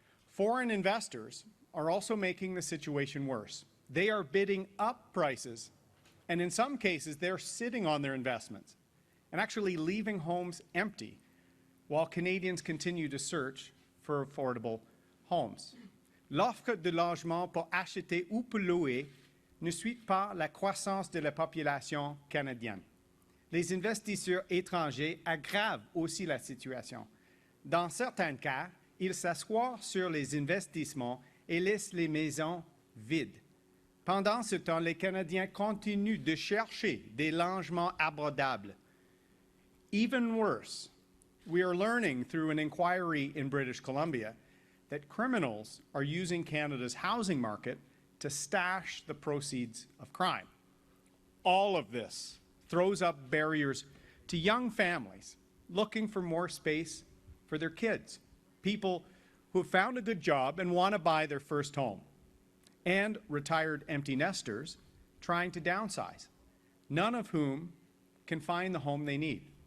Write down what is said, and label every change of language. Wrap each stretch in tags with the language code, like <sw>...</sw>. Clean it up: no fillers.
<en>Foreign investors are also making the situation worse. They are bidding up prices, and in some cases they're sitting on their investments and actually leaving homes empty while Canadians continue to search for affordable homes.</en> <fr>L'offre de logement pour acheter ou pour louer ne suit pas la croissance de la population canadienne. Les investisseurs étrangers aggravent aussi la situation. Dans certains cas, ils s'assoient sur les investissements et laissent les maisons vides. Pendant ce temps, les Canadiens continuent de chercher des logements abordables.</fr> <en>Even worse, we are learning through an inquiry in British Columbia that criminals are using Canada's housing market to stash the proceeds of crime. All of this throws up barriers to young families looking for more space for their kids, people who have found a good job and want to buy their first home, and retired empty nesters trying to downsize, none of whom can find the home they need.</en>